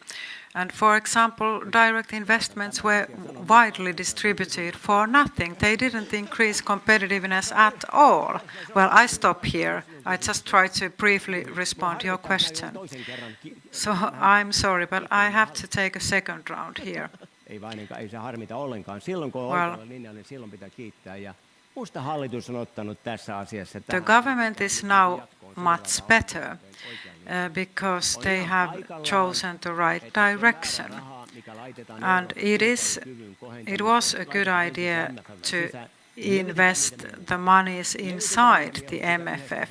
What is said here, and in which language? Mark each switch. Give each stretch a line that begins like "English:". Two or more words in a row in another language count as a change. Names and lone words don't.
English: And for example, direct investments were widely distributed for nothing. They didn't increase competitiveness at all. Well, I stop here. I just try to briefly respond to your question. So I'm sorry, but I have to take a second round here.
Finnish: Ei se harmita ollenkaan. Silloin kun on oikealla linjalla, niin silloin pitää kiittää. Ja musta hallitus on ottanut tässä asiassa.
English: The government is now much better because they have chosen the right direction. And it was a good idea to invest the monies inside the MFF.